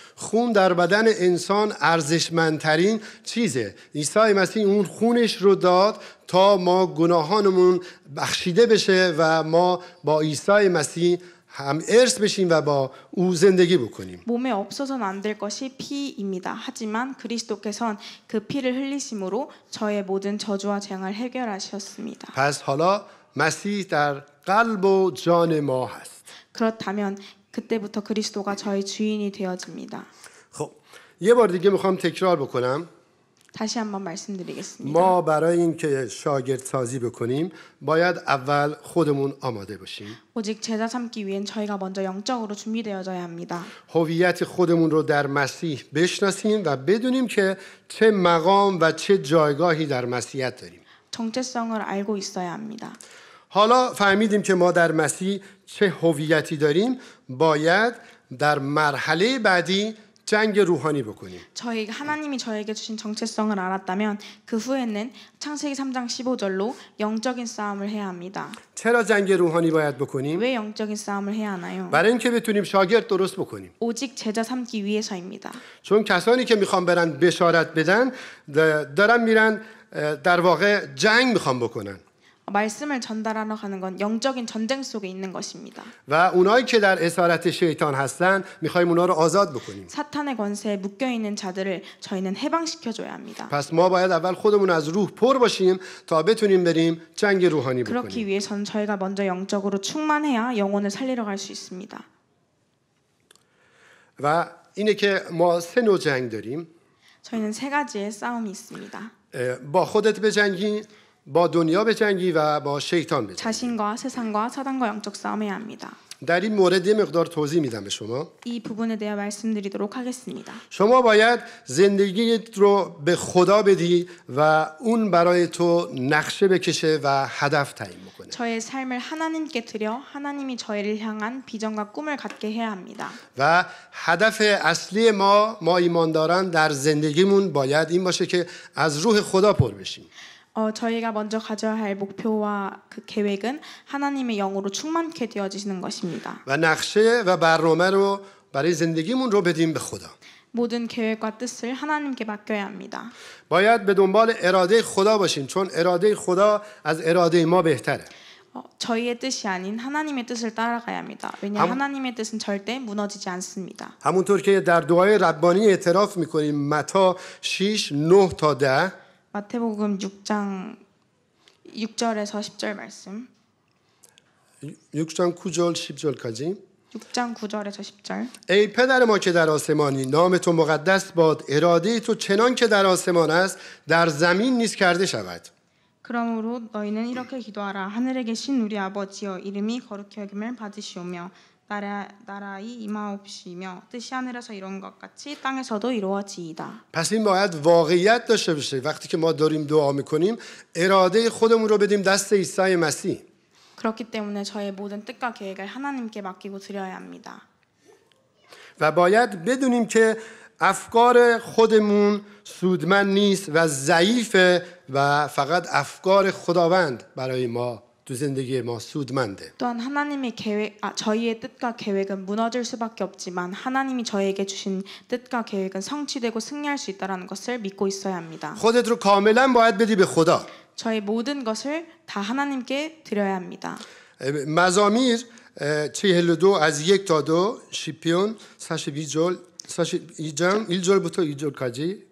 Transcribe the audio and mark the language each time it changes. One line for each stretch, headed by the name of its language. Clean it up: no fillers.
Persian: خون در بدن انسان ارزشمندترین چیزه. عیسی مسیح اون خونش رو داد تا ما گناهانمون بخشیده بشه و ما با عیسی مسیح هم ارث بشیم و با او زندگی بکنیم.
Korean: 몸에 없어서는 안 될 것이 피입니다. 하지만 그리스도께서는 그 피를 흘리심으로 저의 모든 저주와 재앙을 해결하셨습니다.
Persian: پس حالا مسیح در قلب و جان ما هست.
Korean: 그렇다면 그때부터 그리스도가 저의 주인이 되어집니다.
Persian: خب یه بار دیگه میخوام تکرار بکنم.
Korean: 다시 한번 말씀드리겠습니다.
Persian: ما برای اینکه شاگرد سازی بکنیم باید اول خودمون آماده باشیم.
Korean: 오직 제자 삼기 위hen 저희가 먼저 영적으로 준비되어져야 합니다.
Persian: هویت خودمون رو در مسیح بشناسیم و بدونیم که چه مقام و چه جایگاهی در مسیحیت داریم.
Korean: 정체성을 알고 있어야 합니다.
Persian: حالا فهمیدیم که ما در مسیح چه هویتی داریم باید در مرحله بعدی جنگ روحانی بکنیم.
Korean: 하나님이 저에게 주신 정체성을 알았다면 그 후에는 창세기 3장 15절로 영적인 싸움을 해야 합니다.
Persian: چرا جنگ روحانی باید بکنیم؟
Korean: 왜 영적인 싸움을 해야 하나요?
Persian: برای اینکه بتونیم شاگرد درست بکنیم.
Korean: 오직 제자 삼기 위해서입니다.
Persian: چون کسانی که میخوان برن بشارت بدن دارن میرن در واقع جنگ میخوان بکنن.
Korean: 말씀을 전달하러 가는 건 영적인 전쟁 속에 있는 것입니다.
Persian: و اونایی که در اسارت شیطان هستن میخوایم اونا رو آزاد بکنیم.
Korean: 사탄의 권세에 묶여 있는 자들을 저희는 해방시켜 줘야 합니다.
Persian: پس ما باید اول خودمون از روح پر باشیم تا بتونیم بریم جنگ روحانی
Korean: 그렇기
Persian: بکنیم.
Korean: 위해서는 저희가 먼저 영적으로 충만해야 영혼을 살리러 갈 수 있습니다.
Persian: و اینه که ما 3 نوع جنگ داریم.
Korean: 저희는 3가지의 싸움이 있습니다.
Persian: با خودت بجنگی، با دنیا بجنگی و با شیطان بجنگی.
Korean: 자신과 세상과 사단과 영적 싸움해야 합니다.
Persian: در این مورد یه مقدار توضیح میدم به شما.
Korean: 이 부분에 대해 말씀드리도록 하겠습니다.
Persian: شما باید زندگیت رو به خدا بدی و اون برای تو نقشه بکشه و هدف تعیین بکنه.
Korean: 저의 삶을 하나님께 드려 하나님이 저희를 향한 비전과 꿈을 갖게 해야 합니다.
Persian: و هدف اصلی ما ایمانداران در زندگیمون باید این باشه که از روح خدا پر بشیم.
Korean: 저희가 먼저 가져야 할 목표와 그 계획은 하나님의 영으로 충만케 되어지는 것입니다.
Persian: و نقشه و برنامه رو برای زندگیمون رو بدیم به خدا.
Korean: 모든 계획과 뜻을 하나님께 맡겨야 합니다.
Persian: باید به دنبال اراده خدا باشیم چون اراده خدا از اراده ما بهتره.
Korean: 저희의 뜻이 아닌 하나님의 뜻을 따라가야 합니다. 왜냐하면 하나님의 뜻은 절대 무너지지 않습니다.
Persian: همونطور که در دعای ربانی اعتراف میکنیم متی 6 9 تا 10
Korean: 마태복음 6장 6절에서 10절 말씀. 6장 9절 10절까지 6장 9절에서 10절.
Persian: ای پدر ما که در آسمانی نام تو مقدس باد اراده تو چنان که در آسمان است در زمین نیز کرده شود.
Korean: 그러므로 너희는 이렇게 기도하라. 하늘에 계신 우리 아버지여 이름이 거룩히 여김을 받으시오며 나라의 임하옵시며 뜻이 하늘에서 이룬 것 같이 땅에서도 이루어지이다.
Persian: پس این باید واقعیت داشته باشه. وقتی که ما داریم دعا میکنیم اراده خودمون رو بدیم دست عیسی مسیح.
Korean: 그렇기 때문에 저의 모든 뜻과 계획을 하나님께 맡기고 드려야 합니다.
Persian: و باید بدونیم که افکار خودمون سودمند نیست و ضعیفه و فقط افکار خداوند برای ما تو زندگی ما سودمنده.
Korean: 또한 하나님의 저희의 뜻과 계획은 무너질 수밖에 없지만 하나님이 저에게 주신 뜻과 계획은 성취되고 승리할 수 있다는 것을 믿고 있어야 합니다.
Persian: خودت رو کاملا باید بدی به خدا.
Korean: 저의 모든 것을 다 하나님께 드려야 합니다.
Persian: مزامیر 42 از 1 تا 2
Korean: 시편 42절 1절부터 2절까지